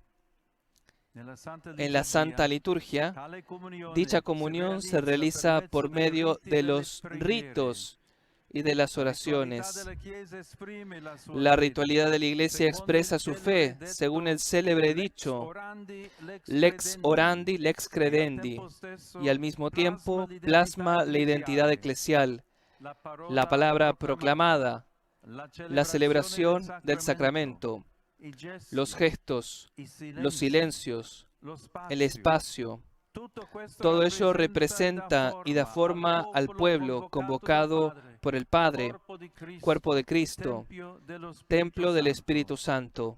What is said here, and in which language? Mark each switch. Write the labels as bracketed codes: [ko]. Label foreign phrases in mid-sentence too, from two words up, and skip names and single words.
[es] En la Santa Liturgia, dicha comunión se realiza por medio de los ritos y de las oraciones. La ritualidad de la Iglesia expresa su fe, según el célebre dicho, [la] lex orandi, lex credendi, [es] y al mismo tiempo plasma la identidad eclesial, la palabra proclamada, la celebración del sacramento, los gestos, los silencios, el espacio. Todo ello representa y da forma al pueblo convocado por el Padre, cuerpo de Cristo, templo del Espíritu Santo.